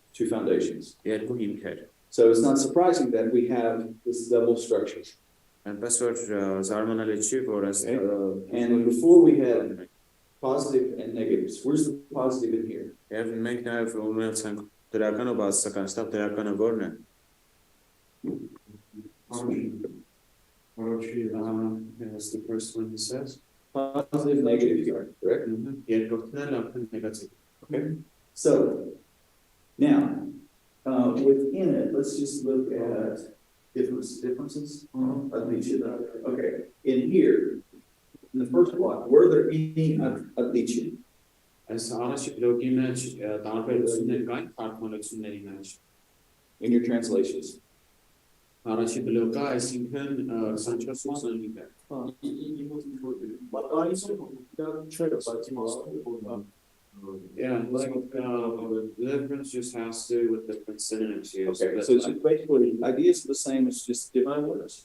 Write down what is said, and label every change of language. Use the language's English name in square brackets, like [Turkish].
[English] 2 foundations. [Armenian] երկու հիմքեր [English] So it's not surprising that we have this double structure. [Armenian] այնպես որ զարմանալի չի որ այս [English] And before we had positive and negatives. Where's the positive in here? [Armenian] Եվ մենք նաև ունեցանք դրական ու բացասական, ստավ դրականը որն է [English] That's the first one he says. Positive, negative here, correct? [Armenian] Երկրորդն էլ արդեն նեգատիվ [English] Okay. So now, within it, let's just look at differences. Okay. In here, in the first block, were there any adlichim? [Armenian] Այս առաջի բլոկի մեջ տարբերություններ կային թարգմանությունների մեջ [English] In your translations? [Armenian] Առաջի բլոկը այսինքն 24-25 [English] Yeah, like the difference just has to do with different synonyms used. Okay, so it's basically ideas are the same, it's just different words.